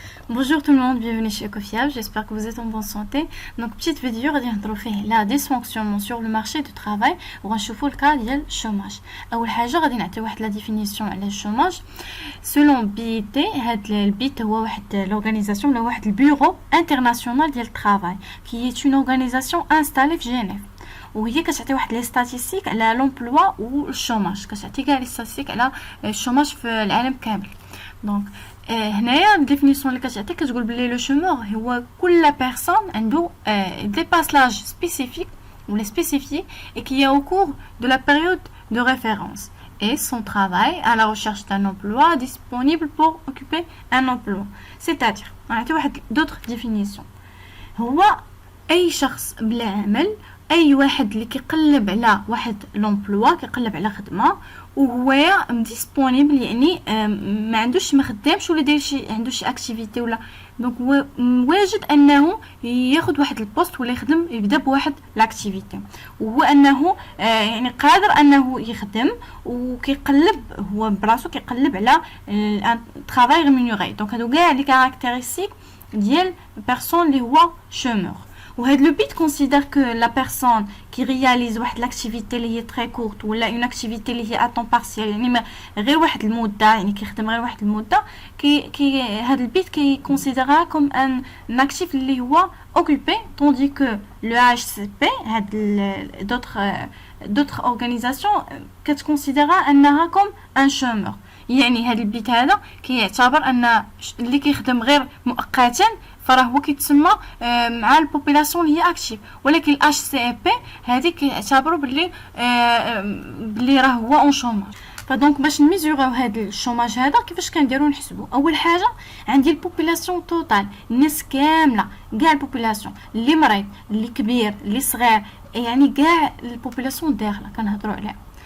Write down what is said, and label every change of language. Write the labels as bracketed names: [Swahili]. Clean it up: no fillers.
[French] Bonjour tout le monde, bienvenue chez Ecofiable, j'espère que vous êtes en bonne santé. Donc petite vidéo [Arabic] غادي نهضروا فيه [French] la dysfonctionnement sur le marché du travail [Arabic] وغنشوفوا الكا ديال الشوماج. اول حاجه غادي نعطي واحد لا ديفينيسيون على الشوماج. سولون بي تي، هاد البيت هو واحد لورغانيزاسيون ولا واحد البيرو انترناسيونال ديال الترافاي كي هي اون اورغانيزاسيون انستالي في جنيف، وهي كتعطي واحد لي ستاتيستيك على لومبلوا والشوماج، كتعطي كاع لي ستاتيستيك على الشوماج في العالم كامل. دونك هنايا الديفينيسيون اللي كتعطيك كتقول بلي لو شومور هو كل بيرسون عنده ديباس لاج سبيسيفيك ولا سبيسيفيé [French] et qui est au cours de la période de référence et son travail à la recherche d'un emploi disponible pour occuper un emploi. C'est-à-dire [Arabic] نعطي واحد [French] d'autres définitions. [Arabic] هو اي شخص بلا عمل، اي واحد اللي كيقلب على واحد لومبلوا، كيقلب على خدمه وهو ديسپونيبل، يعني ما عندوش ما خدامش ولا داير شي عنده شي اكتيفيتي ولا دونك هو واجد انه ياخذ واحد البوست ولا يخدم يبدا بواحد لاكتيفيتي، وهو انه يعني قادر انه يخدم وكيقلب هو براسو كيقلب على طرافاي ريمونيري. دونك هادو كاع لي كاركتيرستيك ديال بيرسون اللي هو شومور. وهاد لو بيت [French] considère que la personne qui réalise [Arabic] واحد l'activité اللي هي [French] très courte [Arabic] ولا [French] une activité [Arabic] اللي هي [French] à temps partiel، [Arabic] يعني غير واحد المده، يعني كيخدم غير واحد المده، كي هاد البيت كي [French] considérera comme un actif [Arabic] اللي هو occupé، [French] tandis que le HCP [Arabic] هاد [French] d'autres organisations [Arabic] كتconsidéra انها [French] comme un chômeur. [Arabic] يعني هاد البيت هذا كيعتبر ان اللي كيخدم غير مؤقتا فراه هو كيتسمى مع البوبولاسيون اللي هي اكتيف، ولكن الاش سي اي بي هذه كيعتبروا باللي راه هو اون شوماج. فدونك باش نميزوراو هذا الشوماج هذا كيفاش كنديروا نحسبوا؟ اول حاجه عندي البوبولاسيون توتال، الناس كامله، كاع البوبولاسيون، اللي مريض، اللي كبير، اللي صغير، يعني كاع البوبولاسيون داخله كنهضروا عليها.